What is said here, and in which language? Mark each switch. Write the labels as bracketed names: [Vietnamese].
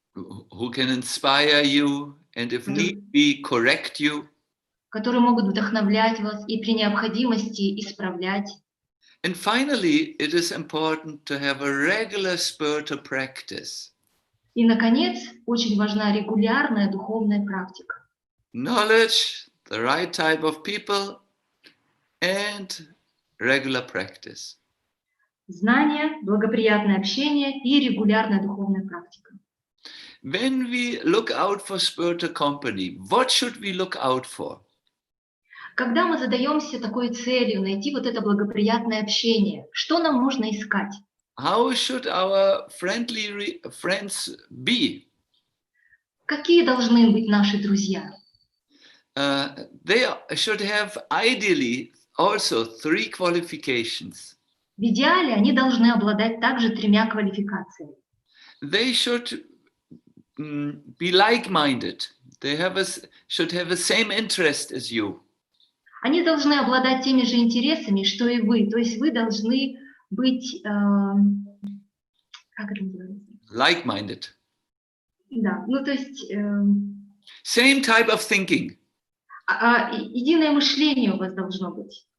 [English] who can inspire you and if need be correct you. [Russian] которые могут вдохновлять вас и при необходимости исправлять. [English] And finally, it is important to have a regular spiritual practice. [Russian] И, наконец, очень важна регулярная духовная практика. [English] Knowledge, the right type of people, and regular practice. [Russian] Знание, благоприятное общение и регулярная духовная практика. [English] When we look out for spiritual company, what should we look out for? [Russian] Когда мы задаемся такой целью найти вот это благоприятное общение, что нам нужно искать? [English] How should our friendly friends be? [Russian] Какие должны быть наши друзья? [English] They should have ideally also 3 qualifications. [Russian] В идеале они должны обладать также 3 квалификациями. [English] They should be like-minded. They should have the same interest as you. [Russian] Они должны обладать теми же интересами, что и вы. То есть вы должны быть, как это называется? [English] Like-minded. [Russian] Да, ну то есть [English] Same type of thinking. [Russian] единое мышление у вас должно быть.